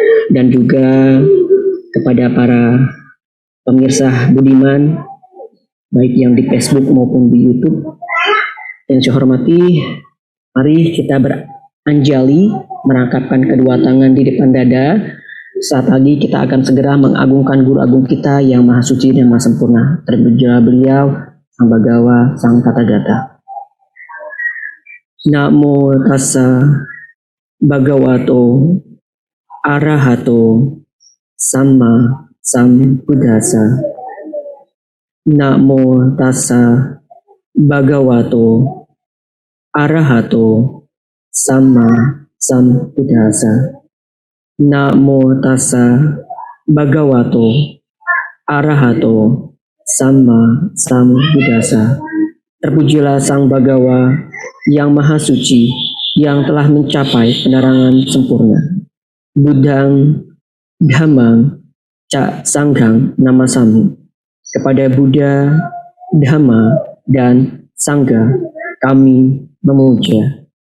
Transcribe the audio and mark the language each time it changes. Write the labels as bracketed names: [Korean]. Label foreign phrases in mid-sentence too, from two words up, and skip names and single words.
[Indonesian] dan juga kepada para pemirsa budiman, baik yang di Facebook maupun di YouTube. Yang saya hormati, mari kita beranjali, merangkapkan kedua tangan di depan dada. Saat lagi kita akan segera mengagungkan Guru Agung kita yang Maha Suci dan Maha Sempurna. Terpujilah beliau, Sang Bhagawa, Sang Tathagata. [Pali] Namo tassa bhagavato arahato sama sambuddhassa. Namo tassa bhagavato arahato sama sambuddhassa. Namo tassa bhagavato arahato sama sambuddhassa. [Indonesian] Terpujilah Sang Bhagawa yang Maha Suci, yang telah mencapai penerangan sempurna. [Pali] Buddhang, Dhammang, Ca Sanghang Namasami. [Indonesian] Kepada Buddha, Dhamma, dan Sangha kami memuja.